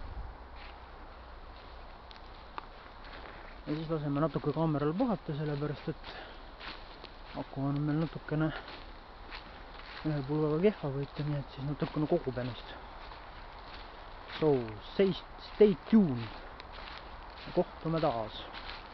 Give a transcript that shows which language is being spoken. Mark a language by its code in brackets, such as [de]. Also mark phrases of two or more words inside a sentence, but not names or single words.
[et] Ja siis laseme natuke kaameral puhata, sellepärast et aku on meil natukene ühe pulgaga kehva võita, nii et siis natukene kogub ennast. [en] So, stay tuned. [et] Kohtume taas.